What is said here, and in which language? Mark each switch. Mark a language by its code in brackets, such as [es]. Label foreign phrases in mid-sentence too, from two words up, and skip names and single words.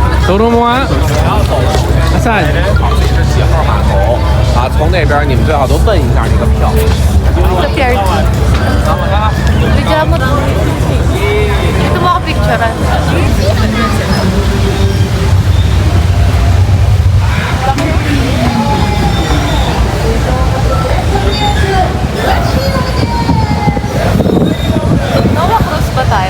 [tl] Turo mo nga. Asan? [zh] 啊，从那边你们最好都问一下那个票。 [tl] Sa PRT. Bigyan mo. Ito mo ako picturean. Nova Cruz ba tayo?